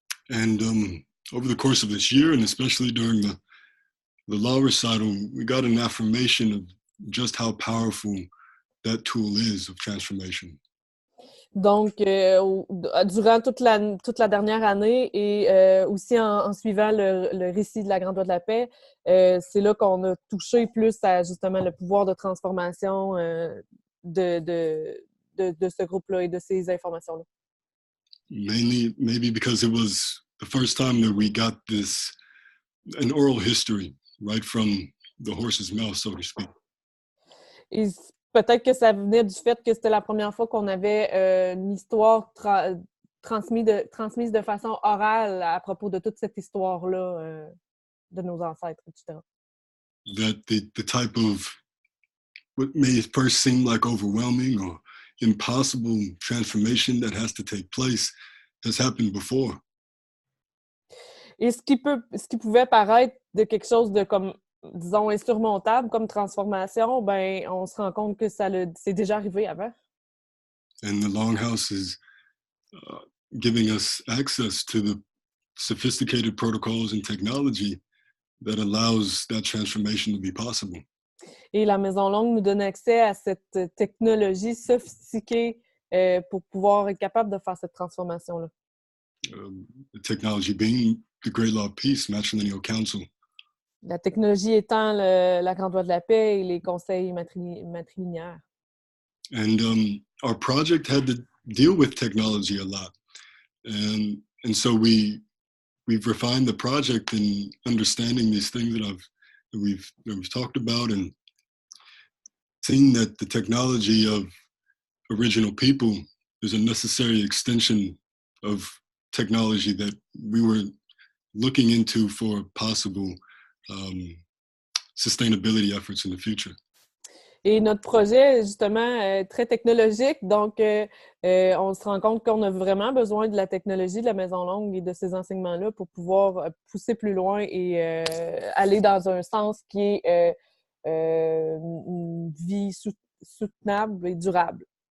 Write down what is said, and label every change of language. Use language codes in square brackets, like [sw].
[en] And over the course of this year, and especially during the law recital, we got an affirmation of just how powerful that tool is of transformation. [fr] Donc, durant toute la dernière année et aussi en suivant le récit de la Grande Loi de la Paix, c'est là qu'on a touché plus à justement le pouvoir de transformation de ce groupe-là et de ces informations-là. [en] Mainly, maybe because it was the first time that we got an oral history right from the horse's mouth, so to speak. [fr] Et peut-être que ça venait du fait que c'était la première fois qu'on avait une histoire transmise de façon orale à propos de toute cette histoire-là de nos ancêtres, etc. [en] that the type of what may first seem like overwhelming or impossible transformation that has to take place has happened before. [fr] Et ce qui pouvait paraître de quelque chose de comme, disons, insurmontable comme transformation, ben, on se rend compte que c'est déjà arrivé avant. [en] And the Longhouse is giving us access to the sophisticated protocols and technology that allows that transformation to be possible. [fr] Et la Maison Longue nous donne accès à cette technologie sophistiquée pour pouvoir être capable de faire cette transformation-là. [en] The technology being the Great Law of Peace, Matrilineal Council. [fr] La technologie étant la Grande Loi de la Paix et les conseils matrilinéaires. [en] And our project had to deal with technology a lot. And so we've refined the project in understanding these things that we've talked about, and seeing that the technology of original people is a necessary extension of technology that we were looking into for possible sustainability efforts in the future. [fr] Et notre projet est justement très technologique, donc on se rend compte qu'on a vraiment besoin de la technologie de la Maison Longue et de ces enseignements-là pour pouvoir pousser plus loin et aller dans un sens qui est une vie soutenable et durable.